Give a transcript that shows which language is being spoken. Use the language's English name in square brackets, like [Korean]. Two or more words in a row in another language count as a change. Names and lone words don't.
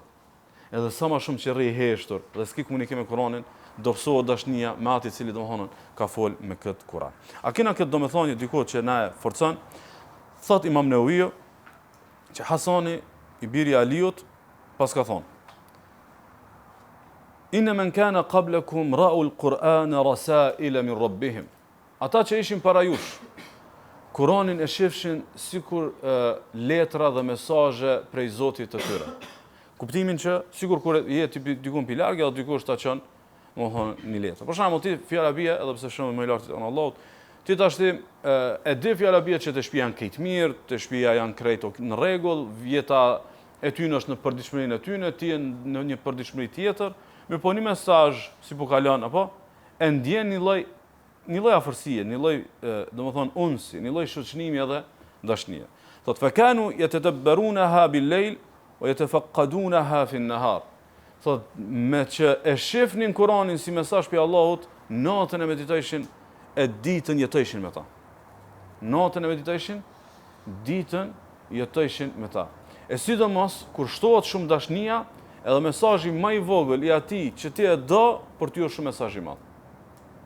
[Albanian] Edhe sa më shumë që rri i heshtur dhe s'ki komunikim me Kur'anin, dobësohet dashnia me atë i cili domethënë ka folë me këtë Kur'an. A kena këtë domethënie diku që na e forcon? Thot Imam Nevaviu që Hasani i biri i Aliut pas ka thonë: [Arabic] إن من كان قبلكم رأوا القرآن رسائل من ربهم. [Albanian] Ata që ishin para jush, Kur'anin e shifshin sikur letra dhe mesazhe prej Zotit të tyre. Kuptimin që sikur kur je diku mbi larg, apo dikush ta çon, domethënë një letër. Për shembull, ti fjala bie, edhe pse shumë më i lartë on Allahut, ti tash e di fjala bie që të shtëpia janë krejt mirë, të shtëpia janë krejt në rregull, vjeta e tyne është në përditshmërinë e tyne, ti je në një përditshmëri tjetër, mirë po një mesazh si po kalon apo e ndjen një lloj afërsie, një lloj domethënë unsi, një lloj shoqënimi edhe dashnie. [Arabic] Thot فكانوا يتدبرونها بالليل ويتفقدونها في النهار. [Albanian] Thot me që e shifnin Kur'anin si mesazh për Allahut, natën e meditojshin, e ditën jetojshin me ta. Natën e meditojshin, ditën jetojshin me ta. E sidomos kur shtohet shumë dashnia, edhe mesazhi më i vogël i atij që ti e do, për ty është shumë mesazh i madh.